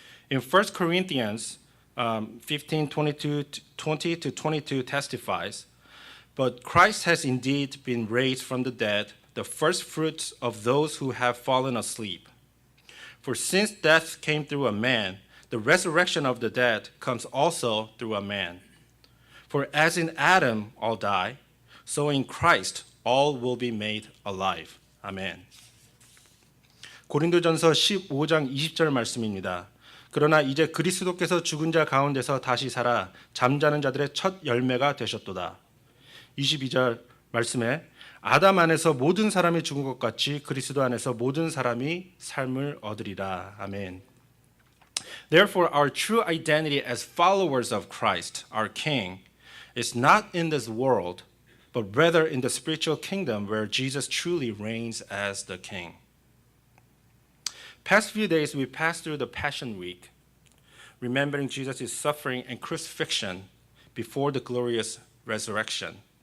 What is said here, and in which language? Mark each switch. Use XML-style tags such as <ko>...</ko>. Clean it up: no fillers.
<en>In 1 Corinthians 15:20-22 testifies, but Christ has indeed been raised from the dead, the first fruits of those who have fallen asleep. For since death came through a man, the resurrection of the dead comes also through a man. For as in Adam all die, so in Christ all will be made alive.</en> <ko>아멘. 고린도전서 15장 20절 말씀입니다. 그러나 이제 그리스도께서 죽은 자 가운데서 다시 살아 잠자는 자들의 첫 열매가 되셨도다. 22절 말씀에 아담 안에서 모든 사람이 죽은 것 같이 그리스도 안에서 모든 사람이 삶을 얻으리라. 아멘.</ko> <en>Therefore, our true identity as followers of Christ, our King, is not in this world, but rather in the spiritual kingdom where Jesus truly reigns as the King. Past few days, we passed through the Passion Week, remembering Jesus' suffering and crucifixion before the glorious resurrection.</en>